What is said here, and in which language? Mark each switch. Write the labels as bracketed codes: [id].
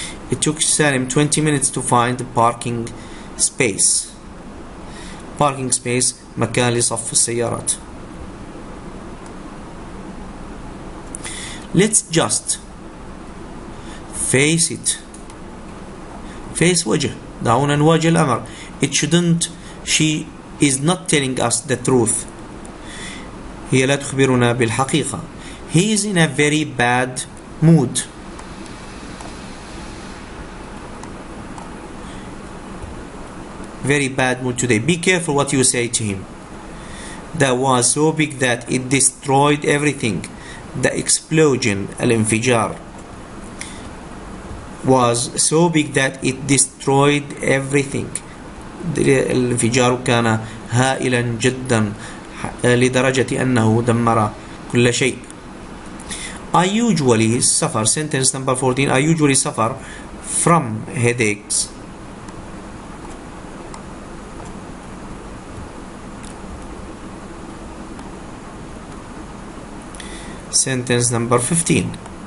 [en] It took Salim 20 minutes to find a parking space. [ar] Parking space مكان لصف السيارات. [en] Let's just face it. [ar] face وجه، دعونا نواجه الأمر. [en] She is not telling us the truth، [ar] هي لا تخبرنا بالحقيقة. [en] He is in a very bad mood، very bad mood today. Be careful what you say to him. That was so big that it destroyed everything. The explosion, الانفجار, was so big that it destroyed everything. [ar] الانفجار كان هائلا جدا لدرجة أنه دمر كل شيء. [en] I usually suffer, sentence number 14, I usually suffer from headaches. Sentence number 15.